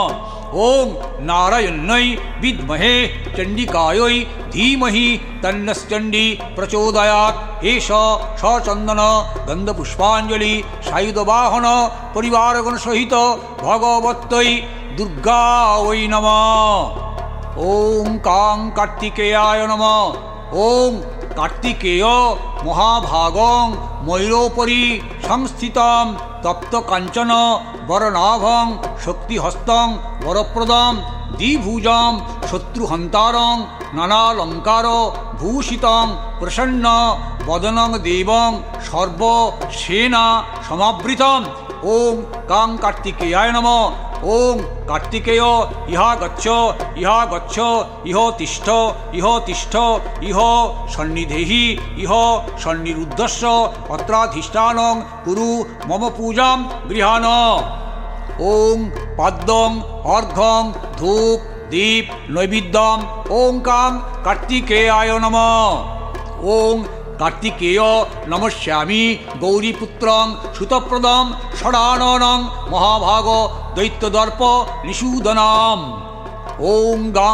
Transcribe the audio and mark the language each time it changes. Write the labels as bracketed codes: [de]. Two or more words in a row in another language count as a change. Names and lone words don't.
[sa] ওম নারায়ণ্যৈ বিদ্মহে চণ্ডিকাयै ধীমহি তন্নশ্চণ্ডী প্রচোদয়াৎ। এষ সচন্দন গন্ধ পুষ্পাঞ্জলি সায়ুধ বাহন পরিবারগণ সহিত ভগবত্যৈ দুর্গা ওই নমঃ। ওম কাং কার্তিকেয়ায় নমঃ। ওম কার্তিকেয় মহাভাগং ময়ূরোপরি সংস্থিতম তপ্ত কাঞ্চন বরনাভং শক্তিহস্তং বরপ্রদম দ্বিভুজম শত্রুহন্তারং নানালঙ্কার ভূষিতং প্রসন্ন বদনং দেবং সর্বসেনা সমাবৃতম ওং গাং কার্তিকেয়ায় নমঃ ওং কার্তিকেয় ইহা গচ্ছ ইহা গচ্ছ ইহ তিষ্ঠ ইহ তিষ্ঠ ইহ সন্নিধেহি ইহ সন্নিরুদ্ধস্য অত্রাধিষ্ঠানং কুরু মম পূজাম গৃহাণ ওং পাদ্যং অর্ঘ্যং ধূপ দীপ নৈবেদ্যম ওং কাং কার্তিকেয়ায় নমঃ ওং কার্তিকেয় নমস্যামি গৌরীপুত্রং সুতপ্রদম ষড়াননং মহাভাগ দৈত্যদর্প নিষূদনাম ওং গাং